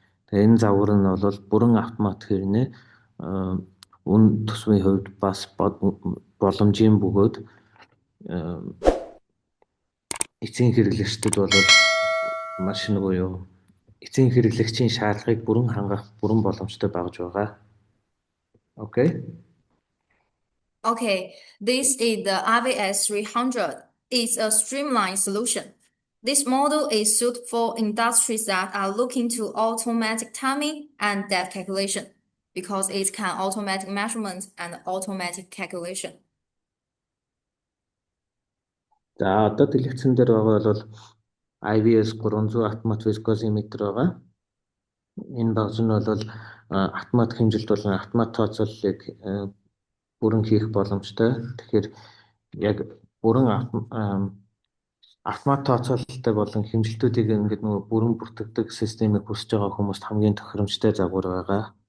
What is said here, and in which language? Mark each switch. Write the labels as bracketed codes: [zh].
[mn] Тэгээ энэ завгар нь бол бүрэн автомат хэрнээ үн төсвийн хувьд бас боломжийн бөгөөд эцсийн хэрэглэгчдэд бол маш нөгөө юу эцсийн хэрэглэгчийн шаардлагыг бүрэн хангах бүрэн боломжтой багж байгаа. [en] Okay. Okay, this is the RVS 300. It's a streamlined solution. This model is suited for industries that are looking to automatic timing and depth calculation because it can automatic measurement and automatic calculation. [mn] За одоо дэлгэцэн дээр байгаа бол IVS 300 автомат вискосиметр байгаа. Энэ багж нь бол автомат хэмжилт болон автомат тооцооллыг бүрэн хийх боломжтой. Тэгэхээр яг бүрэн автомат тооцоололтой болон хэмжилтүүдийг ингээд нөгөө бүрэн бүртгэдэг системийг хүсэж байгаа хүмүүст хамгийн тохиромжтой загвар байгаа.